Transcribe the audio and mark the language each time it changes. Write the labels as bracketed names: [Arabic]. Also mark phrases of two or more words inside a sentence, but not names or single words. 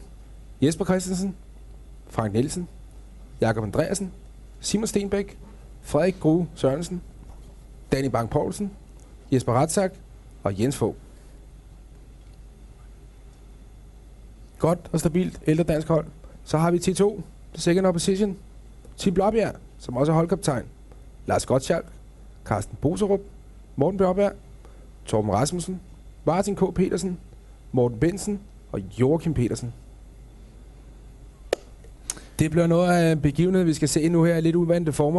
[Danish] Jesper Christensen, Frank Nielsen, Jakob Andreasen, Simon Stenbæk, Frederik Grue Sørensen, Danny Bang-Poulsen, Jesper Ratzak og Jens Fogh. Godt og stabilt ældre dansk hold. Så har vi T2, [English] the second opposition. [Danish] Tim Blåbjerg, som også er holdkaptajn. Lars Gottschalk, Carsten Boserup, Morten Bjørberg, Torben Rasmussen, Martin K. Petersen, Morten Bensen og Joachim Petersen. Det bliver noget af en begivenhed, vi skal se nu her i lidt uvante former.